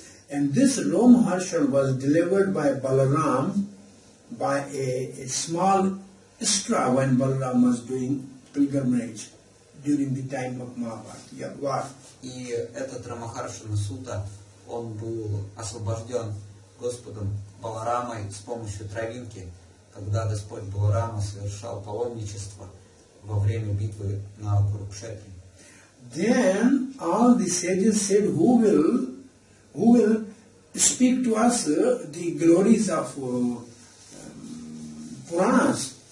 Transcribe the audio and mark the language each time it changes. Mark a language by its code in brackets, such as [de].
[en] And this Roma Harshan was delivered by Balaram by a small straw when Balaram was doing pilgrimage. during the time of Mahabharata war. [ru] И этот Рамахаршана Сута, он был освобожден Господом Баларамой с помощью травинки, когда Господь Баларама совершал паломничество во время битвы на Курукшетре. [en] Then all the sages said, who will speak to us the glories of Puranas?